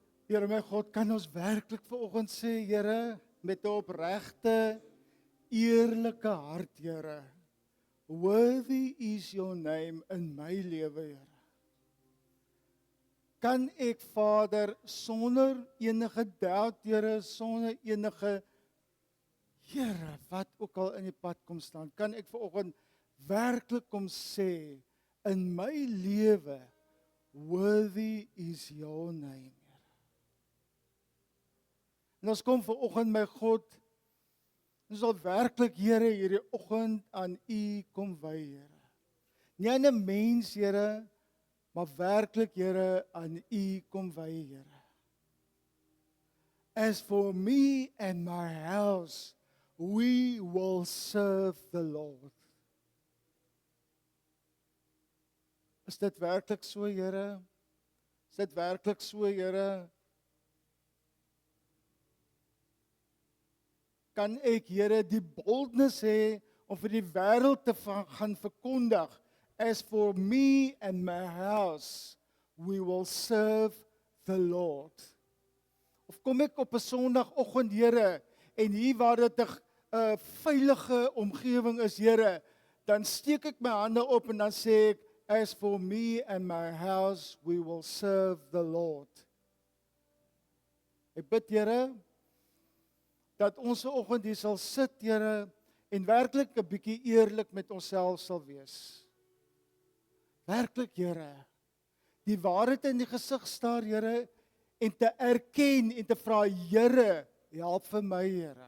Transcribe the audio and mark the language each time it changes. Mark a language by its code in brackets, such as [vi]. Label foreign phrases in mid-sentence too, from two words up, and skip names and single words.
[af] Here my God, kan ons werklik vanoggend sê, Here, met 'n opregte, eerlike hart, Here, [en] worthy is your name in my [af] lewe, Here. Kan ek, Vader, sonder enige doubt, Here, sonder enige, Here, wat ook al in die pad kom staan, kan ek vanoggend werklik kom sê, in my lewe, [en] worthy is your name. [af] En ons kom vanoggend, my God, ons sal werklik, Here, hierdie oggend aan U kom wy, Here. Nie aan 'n mens, Here, maar werklik, Here, aan U kom wy, Here. [en] As for me and my house, we will serve the Lord. [af] Is dit werklik so, Here? Is dit werklik so, Here? Kan ek, Here, die boldness hê om vir die wêreld te gaan verkondig, [en] as for me and my house, we will serve the Lord. [af] Of kom ek op 'n Sondagoggend, Here, en hier waar dit 'n veilige omgewing is, Here, dan steek ek my hande op en dan sê ek, [en] as for me and my house, we will serve the Lord. [af] Ek bid, Here, dat ons vanoggend hier sal sit, Here, en werklik 'n bietjie eerlik met onsself sal wees. Werklik, Here, die waarheid in die gesig staar, Here, en te erken en te vra, Here, help vir my, Here.